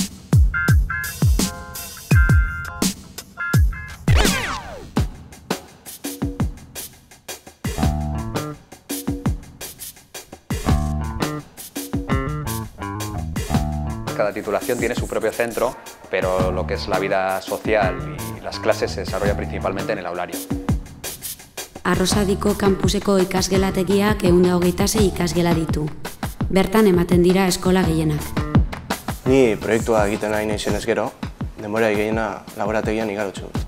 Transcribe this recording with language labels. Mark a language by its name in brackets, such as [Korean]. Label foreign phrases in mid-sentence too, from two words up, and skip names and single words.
[Spanish] Cada titulación tiene su propio centro, pero lo que es la vida social y las clases se desarrolla principalmente en el aulario. [Basque] Arrosadiko kampuseko ikasgelategiak 126 ikasgela ditu. Bertan ematen dira eskola gehienak. Ni proiektua egiten nahi naizenez gero, denbora gehiena laborategian igarotzu.